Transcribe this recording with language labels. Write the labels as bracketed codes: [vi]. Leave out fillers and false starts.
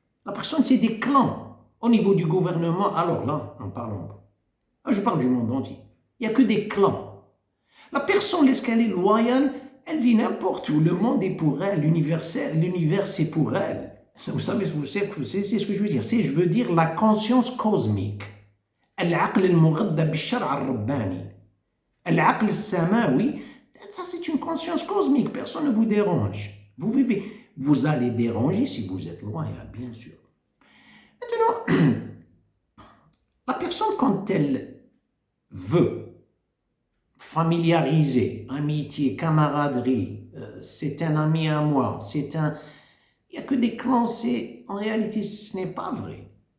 [fr] La personne, c'est des clans. Au niveau du gouvernement, alors là, n'en parlons pas. Je parle du monde entier. Il n'y a que des clans. La personne, lorsqu'elle est loyale, elle vit n'importe où. Le monde est pour elle, l'univers c'est pour elle. Vous savez, c'est ce que je veux dire. Je veux dire la conscience cosmique. [ar] العقل المغذى بالشرع الرباني. العقل السماوي. [fr] Ça, c'est une conscience cosmique. Personne ne vous dérange. Vous vivez. Vous allez déranger si vous êtes loyal, bien sûr. Maintenant, la personne, quand elle veut familiariser, amitié, camaraderie, c'est un ami à moi, il n'y a que des clans, en réalité, ce n'est pas vrai.